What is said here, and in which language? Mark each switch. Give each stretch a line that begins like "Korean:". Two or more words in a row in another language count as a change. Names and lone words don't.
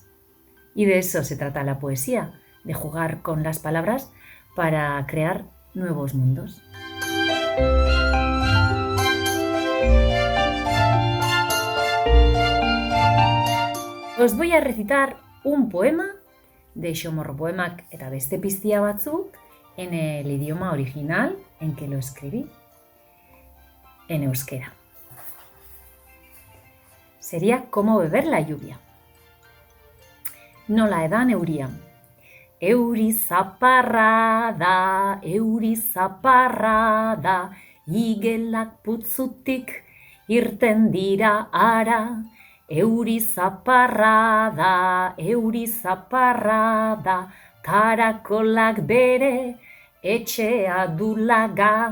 Spanish: Y de eso se trata la poesía, de jugar con las palabras para crear nuevos mundos. Os voy a recitar un poema de Xomorropoemak eta beste piztia batzuk en el idioma original en que lo escribí, en euskera. Sería como beber la lluvia.
Basque: Nola edan euria. Euri zaparra da, igelak putzutik irten dira ara. Euri zaparra da, karakolak bere etxea dulaga.